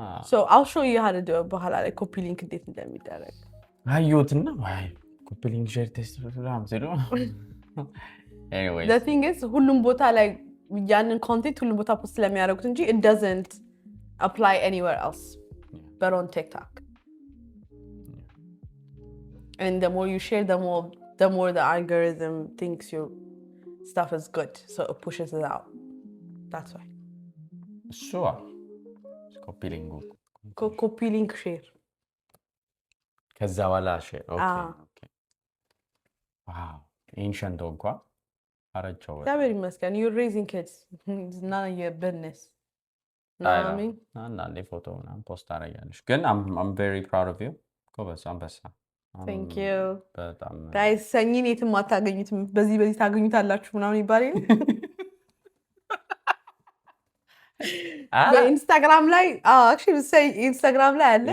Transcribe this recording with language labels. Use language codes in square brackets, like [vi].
[en] So I'll show you how to do it [am] በኋላ ላይ copy link እንዴት እንደሚደረግ አየሁትና ዋይ ኮፒ ሊንክ ሼር ቴስት በጣም ሲሉ anyways [en] the thing is [am] ሁሉም ቦታ ላይ ያንን ኮንቴንት ሁሉም ቦታ ፖስት ስለሚያደርጉት እንጂ [en] it doesn't apply anywhere else but on TikTok. And the more you share the more the algorithm thinks your stuff is good, so it pushes it out. That's why. Sure. Copy link. Copy link share. [am] ከዛ በኋላ ሼር ኦኬ ዋው ancient እንኳ አረቸው እግዚአብሔር ይመስገን [en] you're raising kids it's none of your business. No, I mean [am] አንዳንዴ ፎቶ ምናምን ፖስት አደርጋለሁ ግን [en] I'm very proud of you [am] ጎበዝ አንበሳ [en] Thank you. [am] በጣም guys ሰኝን የትም አታገኙትም በዚህ ታገኙታላችሁ ምናምን ይባላል በኢንስታግራም ላይ actually say ኢንስታግራም ላይ አለ